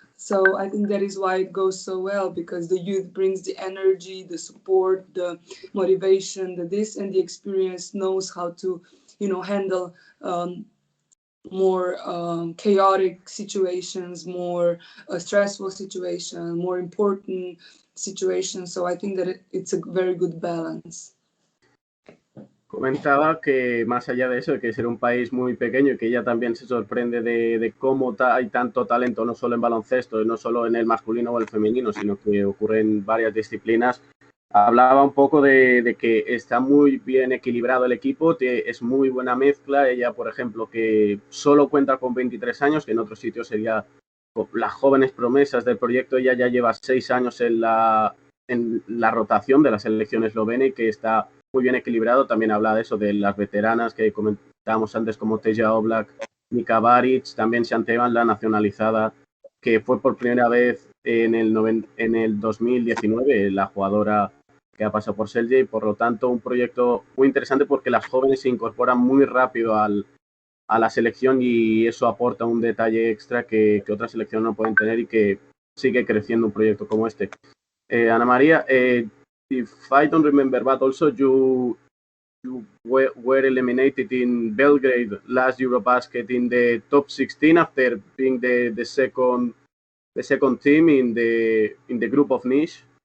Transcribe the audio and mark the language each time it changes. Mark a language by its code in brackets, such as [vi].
[en] So I think that is why it goes so well, because the youth brings the energy, the support, the motivation, and the experience knows how to, you know, handle more chaotic situations, more stressful situations, more important situations. So I think that it's a very good balance. [es] Comentaba que más allá de eso, de que ser un país muy pequeño y que ella también se sorprende de cómo hay tanto talento, no solo en baloncesto, no solo en el masculino o el femenino, sino que ocurre en varias disciplinas. Hablaba un poco de que está muy bien equilibrado el equipo, es muy buena mezcla. Ella, por ejemplo, que solo cuenta con 23 años, que en otros sitios sería las jóvenes promesas del proyecto. Ella ya lleva 6 años en la rotación de la selección eslovena y que está muy bien equilibrado. También habla de eso, de las veteranas que comentábamos antes, como Teja Oblak, Nika Baric, también Shante Evans, la nacionalizada, que fue por primera vez en el 2019, la jugadora que ha pasado por Prezelj, y por lo tanto un proyecto muy interesante porque las jóvenes se incorporan muy rápido a la selección y eso aporta un detalle extra que otras selecciones no pueden tener y que sigue creciendo un proyecto como este. [en] Ana María, if I don't remember, but also you were eliminated in Belgrade last Eurobasket in the top 16 after being the second team in the group of niche.